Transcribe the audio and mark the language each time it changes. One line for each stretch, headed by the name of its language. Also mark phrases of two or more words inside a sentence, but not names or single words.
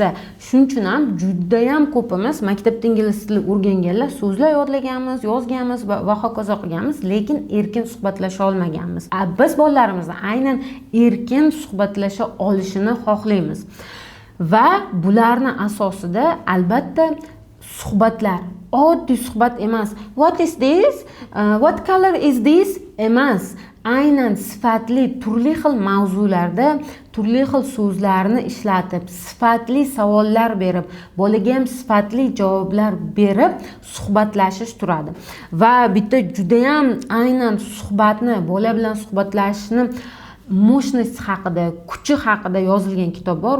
Uzbek: Shuning uchun ham juda ham ko'pimiz maktabda ingliz tili o'rganganlar so'zlar yodlaganmiz, yozganmiz va hokazo qilganmiz, lekin erkin suhbatlasha olmaganmiz. Biz bolalarimizni aynan erkin suhbatlasha olishini xohlaymiz. Va bularning asosida albatta suhbatlar, oddiy suhbat emas.
English: What is this? What color is this?
Uzbek: Emas. Aynan sifatli turli xil mavzularda turli xil so'zlarni ishlatib, sifatli savollar berib, bolaga ham sifatli javoblar berib suhbatlashish turadi. Va bitta juda ham aynan suhbatni, bola bilan suhbatlashishni mощность haqida, kuchi haqida yozilgan kitob bor.